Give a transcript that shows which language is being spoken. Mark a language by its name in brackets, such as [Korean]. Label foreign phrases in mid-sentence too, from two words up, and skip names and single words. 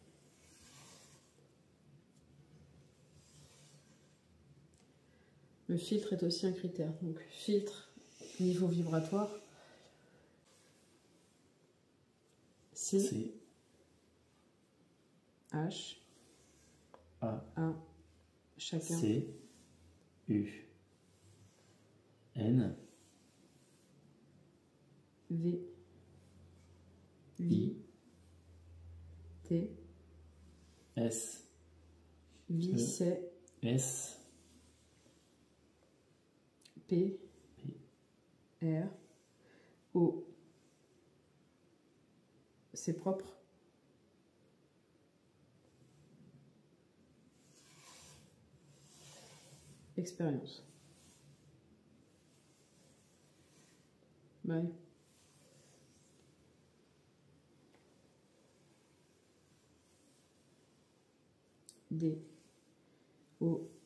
[French] Le filtre est aussi un critère. Donc filtre, niveau vibratoire. C, C, H, A, A, chacun. C, U, N, V, I, V, T, S, V, E. C, S, P, R, O. C'est propre. Expérience. Bye. D, O,